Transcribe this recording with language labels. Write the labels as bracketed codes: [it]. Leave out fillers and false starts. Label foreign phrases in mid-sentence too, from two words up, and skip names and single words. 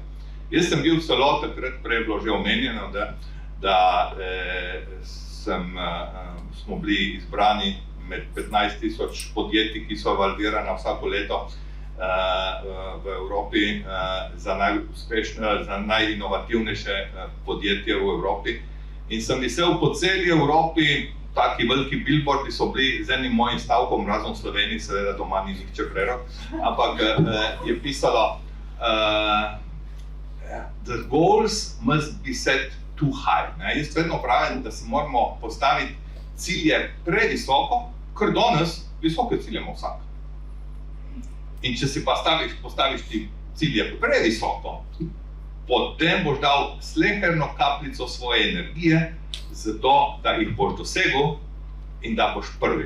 [sl] Jaz sem bil celo takrat, prej bilo že omenjeno, da smo bili izbrani med 15,000 podjetij, ki so valdirana vsako leto v Evropi za najinovativnejše podjetje v Evropi. In sem visel po celi Evropi, taki veliki billboardi so bili z enim mojim stavkom, razen v Sloveniji, seveda doma ni nihče prerok, ampak je pisalo [en] the goals must be set too high. [sl] Ne? Jaz vedno pravim, da si moramo postaviti cilje previsoko, ker danes visoke cilje ima vsak. In če si pa postaviš ti cilje previsoko, potem boš dal sleherno kapljico svoje energije, zato da jih boš dosegel in da boš prvi.